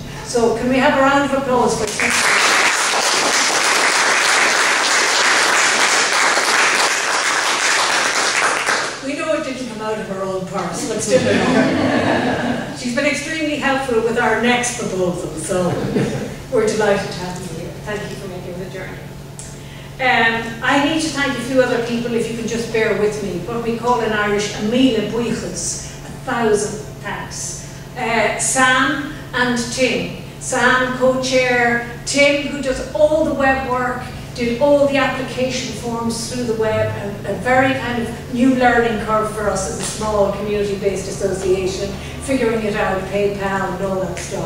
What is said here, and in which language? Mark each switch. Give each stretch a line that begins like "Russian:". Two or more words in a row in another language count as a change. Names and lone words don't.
English: So can we have a round of applause for this? We know it didn't come out of her own purse, but still she's been extremely helpful with our next proposal, so we're delighted to have you here. Thank you for making the journey. I need to thank a few other people, if you can just bear with me, what we call in Irish a
Irish: míle buíochas,
English: 1,000 thanks. Sam and Tim. Sam, co-chair, Tim, who does all the web work, did all the application forms through the web, a very kind of new learning curve for us as a small community-based association, figuring it out, PayPal and all that stuff.